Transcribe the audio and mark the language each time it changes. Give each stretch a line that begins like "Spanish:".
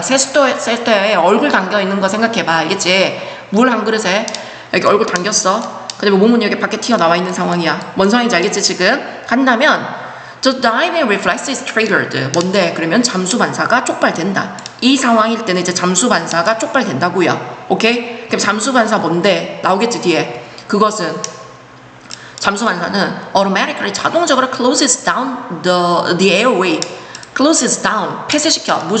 Korean: 세수대에 얼굴 담겨 있는 거 생각해봐. 알겠지? 물 한 그릇에 여기 얼굴 담겼어. 그다음에 몸은 여기 밖에 튀어나와 있는 상황이야. 뭔 상황인지 알겠지 지금? 간다면
English: the diving reflex is triggered.
Korean: 뭔데? 그러면 잠수 반사가 촉발된다. 이 상황일 때는 이제 잠수 반사가 촉발된다고요. 오케이? 그럼 잠수 반사 뭔데? 나오겠지 뒤에. 그것은 잠수 반사는 automatically 자동적으로
English: closes down the airway.
Korean: closes down 폐쇄시켜.